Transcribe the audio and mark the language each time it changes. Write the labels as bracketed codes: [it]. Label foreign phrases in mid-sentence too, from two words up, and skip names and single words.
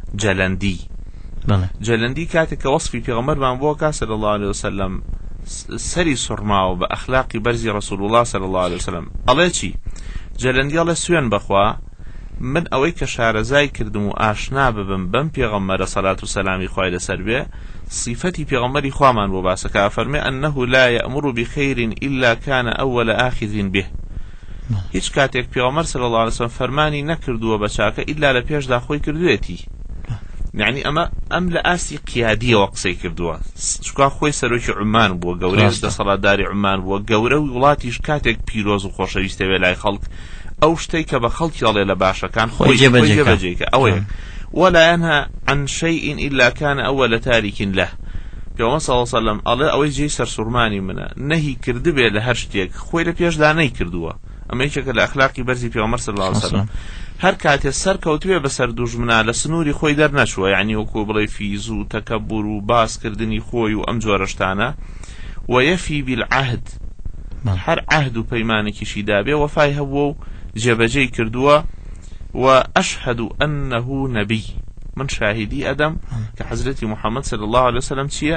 [ckb] جەلەندی کاتێک کە وەصفی پێغەمبەرمان بۆ کە [ar] صلی الله علیه وسلم [ckb] سەری سوڕماوە بە ئەخلاقی بەرزی ڕەسوول الله [ar] صلی الله علیه وسلم [ckb] ئەڵێ چی جەلەندی ئەڵێ سوێن بەخوا من ئەوەی کە شارەزای کردم و ئاشنا ببم بەم پێغەمبەرە سەلات و سەلامی خوای لەسەر بێ صفەتی پێغەمبەری خوامان بۆ باسەکە فەرمێ [ar] ئەنەه لا یەأمر بخەیر إلا كان أول آخذ به [ckb] هیچ کاتێک پێغەمبەر [ar] صلی الله علیه وسلم [ckb] فەرمانی نەکردووە بە چاکە ئیلا لە پێشدا خۆی کردوێتی يعني ئەم لە ئاسی قیادیەوە قسەی کردووە چکا خۆی سەرۆکی عمان بووە گەورەی دەسەڵاتداری عمان بووە گەورە وڵاتیش کاتێک پیرۆز و خۆشەویستە وێ لای خەڵک ئەو شتەی کە بە خەڵکی ئەڵێ لە باشەکان خۆی جێبەجێکە ئەوەیە [ar] ولا ينهى عن شيء إلا كان أول تارك له [ckb] پێغەمبەر [ar] صلی الله علیه وسلم [ckb] ئەڵێ ئەوەی جێی سەرسوڕمانی منە نەهی کردبێ لە هەر شتێک خۆی لە پێشدا نەیکردووە ئەمە یەکێکە لە ئەخلاقی بەرزی پێغەمبەر [ar] صلی الله علیه وسلم [ckb] هەر کاتێ سەر کەوتوێ بەسەر دوژمنە لە سنووری خۆی دەرنەچووە، یعنی وەکو بڵێ فیز و تەکەببر و باسکردنی خۆی و ئەم جۆرە شتانە، [ar] وەیەفی بالعهد [ckb] هەر عهد و پەیمانێکیشی دابێ وەفای هەبووە و جێبەجێی کردووە، [ar] و ئەشهد ئەنەه نەبی، [ckb] من شاهدی ئەدەم کە حەزرەتی محەممەد [ar] صلی الله عليه وسلم [ckb] چییە؟